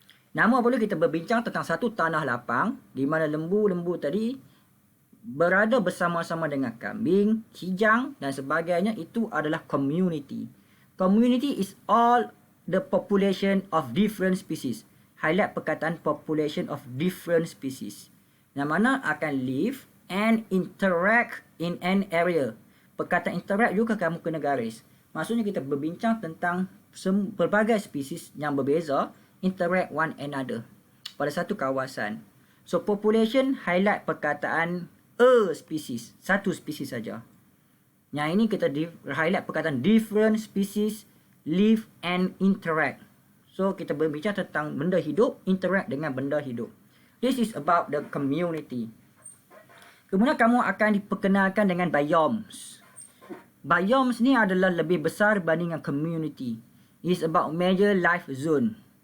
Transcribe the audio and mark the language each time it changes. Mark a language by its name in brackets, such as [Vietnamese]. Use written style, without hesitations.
[Malay] Namun apabila kita berbincang tentang satu tanah lapang, di mana lembu-lembu tadi berada bersama-sama dengan kambing, kijang dan sebagainya, itu adalah community. [English] Community is all the population of different species. Highlight perkataan population of different species, [Malay] yang mana akan [English] live and interact in an area. [Malay] Perkataan interact juga kamu kena garis. Maksudnya kita berbincang tentang pelbagai spesies yang berbeza [English] interact one another [Malay] pada satu kawasan. [English] So population highlight perkataan a species, [Malay] satu spesies saja. Yang ini kita [English] highlight perkataan different species live and interact. [Malay] So kita berbincang tentang benda hidup interact dengan benda hidup. [English] This is about the community. [Malay] Kemudian kamu akan diperkenalkan dengan biomes. Biomes ni adalah lebih besar berbanding dengan community. [English] It's about major life zone.